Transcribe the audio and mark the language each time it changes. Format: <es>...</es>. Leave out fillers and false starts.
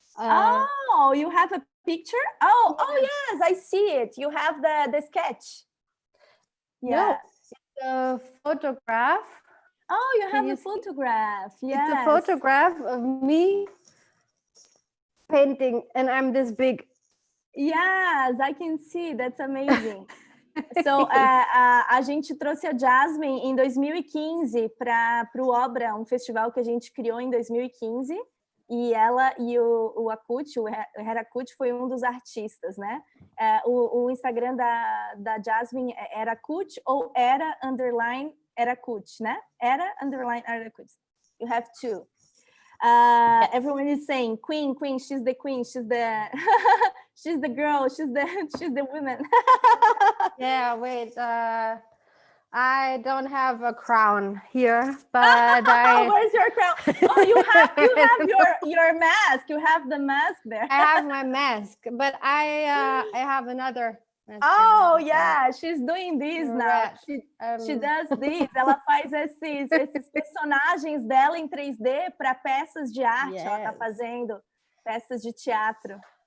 <en>Oh, you have a picture? Oh, oh yes, I see it. You have the sketch. No, Yeah. it's a photograph. Oh, you have you a see? photograph. Yes. It's a photograph of me painting, and I'm this big. Yes, I can see. That's amazing.</en> <pt>So, a gente trouxe a Jasmin em 2015 para o Obra, um festival que a gente criou em 2015. E ela e o Akut, o Herakut, foi um dos artistas, né? O Instagram da Jasmin é Herakut ou era underline Herakut, né? Era underline Herakut.</pt> <en>You have two. Everyone is saying queen, she's the queen, she's the she's the girl, she's the woman. Yeah, wait. I don't have a crown here, but where's your crown? Oh, you have your mask. You have the mask there. I have my mask, but I have another mask. Oh, yeah, she's doing this now. She does this.</en> <pt>Ela faz esses personagens dela em 3D para peças de arte.</pt> <en>Yes.</en> <pt>Ela está fazendo peças de teatro.</pt>